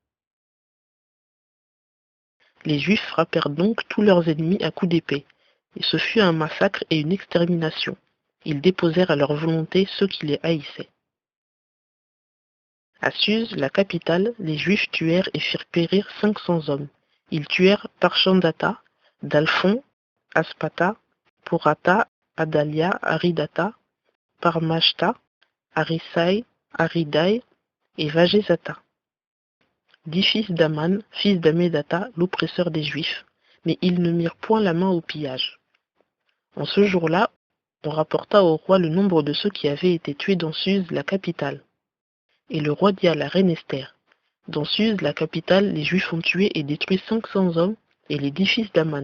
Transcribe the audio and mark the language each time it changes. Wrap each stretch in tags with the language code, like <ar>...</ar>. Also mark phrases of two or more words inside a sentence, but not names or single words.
<fr>Les Juifs frappèrent donc tous leurs ennemis à coups d'épée, et ce fut un massacre et une extermination. Ils déposèrent à leur volonté ceux qui les haïssaient. À Suse, la capitale, les Juifs tuèrent et firent périr 500 hommes. Ils tuèrent Parchandata, Dalphon, Aspata, Porata, Adalia, Aridata, Parmashta, Arisai, Aridai et Vagezata. 10 fils d'Aman, fils d'Amédata, l'oppresseur des Juifs, mais ils ne mirent point la main au pillage. En ce jour-là, on rapporta au roi le nombre de ceux qui avaient été tués dans Suse, la capitale. Et le roi dit à la reine Esther, « Dans Suse, la capitale, les Juifs ont tué et détruit 500 hommes et les 10 fils d'Aman.</fr>